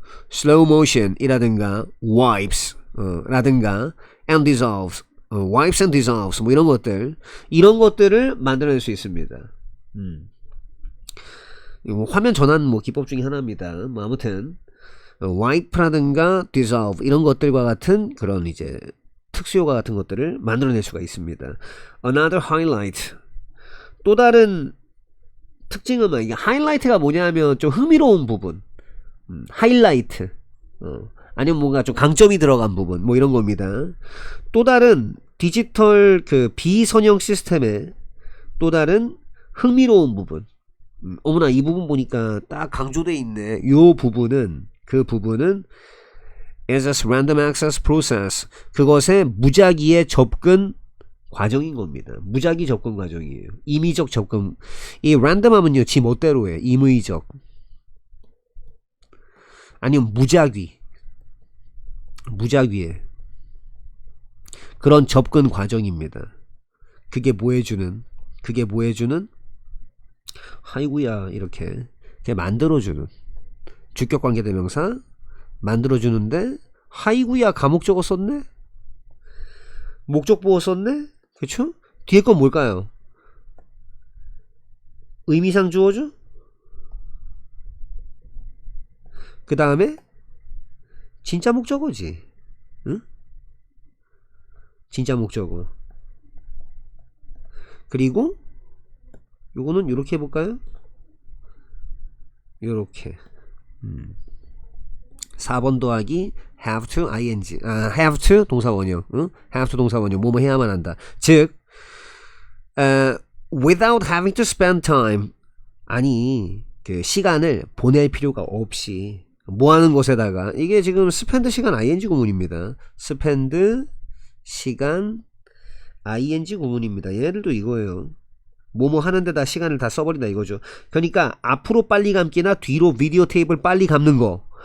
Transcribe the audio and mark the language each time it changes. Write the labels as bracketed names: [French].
[English] slow motion [Korean] 이라든가, [English] wipes. [Korean] 라든가, [English] and dissolves. wipes and dissolves. [Korean] 뭐 이런 것들. 이런 것들을 만들어낼 수 있습니다. 이거 화면 전환 뭐 기법 중에 하나입니다. 뭐 아무튼, wipe라든가, dissolve. 이런 것들과 같은 그런 이제, 특수효과 같은 것들을 만들어낼 수가 있습니다. [English] Another highlight. [Korean] 또 다른 특징은 이게 하이라이트가 뭐냐면 좀 흥미로운 부분. 하이라이트. 아니면 뭔가 좀 강점이 들어간 부분. 뭐 이런 겁니다. 또 다른 디지털 그 비선형 시스템의 또 다른 흥미로운 부분. 어머나 이 부분 보니까 딱 강조되어 있네. 요 부분은 그 부분은 [English] as a random access process. [Korean] 그것의 무작위의 접근 과정인 겁니다. 무작위 접근 과정이에요. 임의적 접근. 이 랜덤하면요, 지 멋대로 해. 임의적. 아니면 무작위. 무작위에. 그런 접근 과정입니다. 그게 뭐 해주는? 아이구야, 이렇게. 그게 만들어주는. 주격관계대명사. 만들어주는데, 하이구야, 가목적어 썼네? 목적보호 썼네? 그쵸? 뒤에 건 뭘까요? 의미상 주어죠? 그 다음에 진짜 목적어지. 응? 진짜 목적어. 그리고 요거는 요렇게 해볼까요? 요렇게 4번 더하기 have to ing. have to 동사원형. 응? have to 동사원형. 뭐뭐 해야만 한다. 즉 [English] without having to spend time. [Korean] 아니 그 시간을 보낼 필요가 없이 뭐 하는 것에다가 이게 지금 spend 시간 ing 구문입니다. spend 시간 ing 구문입니다. 얘네들도 이거예요. 뭐뭐 하는데다 시간을 다 써버린다 이거죠. 그러니까 앞으로 빨리 감기나 뒤로 비디오 테이프를 빨리 감는 거.